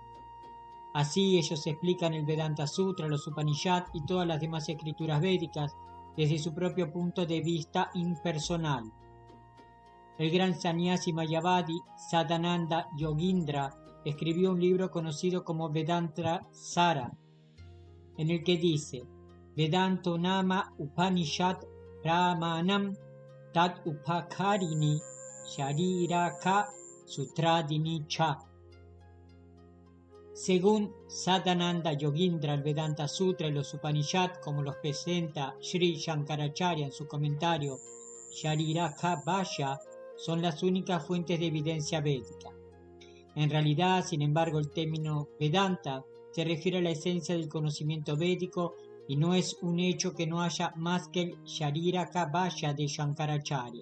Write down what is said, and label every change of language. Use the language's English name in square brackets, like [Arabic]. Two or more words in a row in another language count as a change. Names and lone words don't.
[Spanish] Así ellos explican el Vedanta Sutra, los Upanishad y todas las demás escrituras védicas desde su propio punto de vista impersonal. El gran sannyasi mayavadi Sadananda Yogindra escribió un libro conocido como Vedanta Sara, en el que dice: [Sanskrit] वेदान्तो नाम उपनिषद् प्रमाणम् तत् उपकारिणि शारीरक सूत्रादीनि च. [Spanish] Según Sadananda Yogindra, el Vedanta Sutra y los Upanishad, como los presenta Sri Shankaracharya en su comentario Shariraka Vaya, son las únicas fuentes de evidencia védica. En realidad, sin embargo, el término Vedanta se refiere a la esencia del conocimiento védico y no es un hecho que no haya más que el Shariraka Vaya de Shankaracharya.